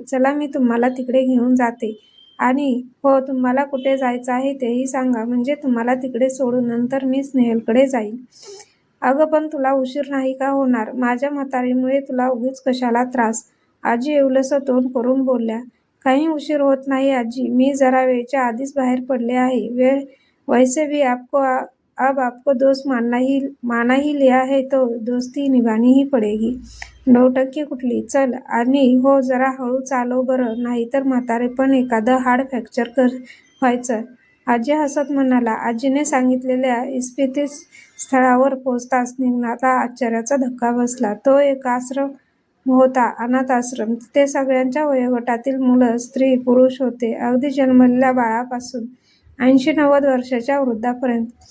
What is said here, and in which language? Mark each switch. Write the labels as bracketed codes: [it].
[mr] चला, मी तुम्हाला तिकडे घेऊन जाते. आणि हो, तुम्हाला कुठे जायचं आहे तेही सांगा, म्हणजे तुम्हाला तिकडे सोडून नंतर मी स्नेहलकडे जाईन. अगं पण तुला उशीर नाही का होणार? माझ्या म्हातारीमुळे तुला उगीच कशाला त्रास? आजी एवलंसं तोंड करून बोलल्या. काही उशीर होत नाही आजी, मी जरा वेळच्या आधीच बाहेर पडले आहे. [hi] वैसे भी अब आपको दोस्त माना ही लिया है तो दोस्ती निभानी ही पडेगी. [mr] नौटंकी कुठली? चल आणि हो जरा हळू चालव बरं, नाहीतर म्हातारेपण एखादं हाड फ्रॅक्चर व्हायचं. आजी हसत म्हणाला. आजीने सांगितलेल्या इस्पितस्थळावर पोहोचताच स्निग्धाला आश्चर्याचा धक्का बसला. तो एक आश्रम होता, अनाथ आश्रम. तिथे सगळ्यांच्या वयोगटातील मुलं, स्त्री, पुरुष होते, अगदी जन्मलेल्या बाळापासून 80-90 वर्षाच्या वृद्धापर्यंत.